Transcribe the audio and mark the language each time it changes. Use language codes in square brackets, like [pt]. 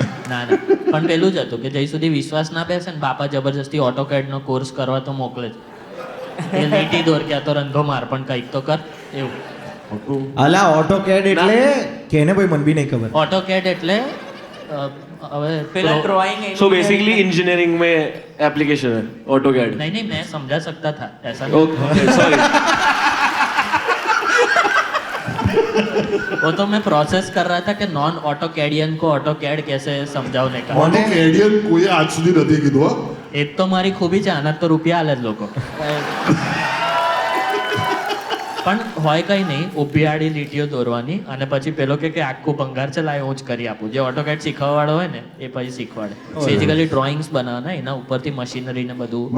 [gu] ના ના પણ પેલું જ હતું કે જઈ સુધી વિશ્વાસ ના બેસે ને બાપા જબરજસ્તી ઓટોકેડ નો કોર્સ કરવા તો મોકલે જ એ લીટી દોર ક્યાં તો રંધો માર પણ કંઈક તો કર એવું અલા ઓટોકેડ એટલે કેને ભાઈ મને બી નહીં ખબર ઓટોકેડ એટલે હવે પેલા ડ્રોઈંગ [hi] सो बेसिकली इंजीनियरिंग में एप्लीकेशन है ऑटो कैड नहीं नहीं मैं समझा सकता था ऐसा नहीं ओके सॉरी वो तो मैं प्रोसेस कर रहा था कि नॉन ऑटो कैडियन को ऑटो कैड कैसे समझावने का [gu] ઓટો કેડિયન કોઈ આજ સુધી નથી કીધું હો. एक तो मारी खूबी છે આના તો રૂપિયા આલે જ લોકો પણ હોય કઈ નહીં ઊભી આડી લીટીઓ દોરવાની અને પછી પેલો કે આખું ભંગાર છે લાય હું જ કરી આપું જે ઓટોકેડ શીખવાવાળો હોય ને એ પછી શીખવાડે બેઝિકલી ડ્રોઈંગ્સ બનાવવાના એના ઉપરથી મશીનરી ને બધું